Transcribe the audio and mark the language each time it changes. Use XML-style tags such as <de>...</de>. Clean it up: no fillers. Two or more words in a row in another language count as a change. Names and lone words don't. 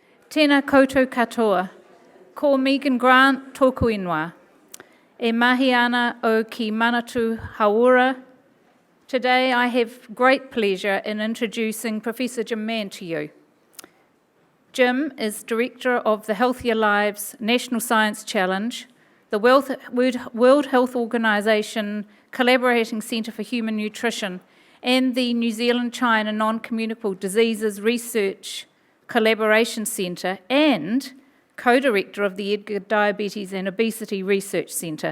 <mi>Tēnā koutou katoa, ko Megan Grant tōku ingoa. E mahi ana o ki manatu hauora.</mi> <en>Today I have great pleasure in introducing Professor Jim Mann to you. Jim is Director of the Healthier Lives National Science Challenge, the World Health Organisation Collaborating Centre for Human Nutrition, and the New Zealand-China Non-Communicable Diseases Research Collaboration Centre, and co-director of the Edgar Diabetes and Obesity Research Centre.</en>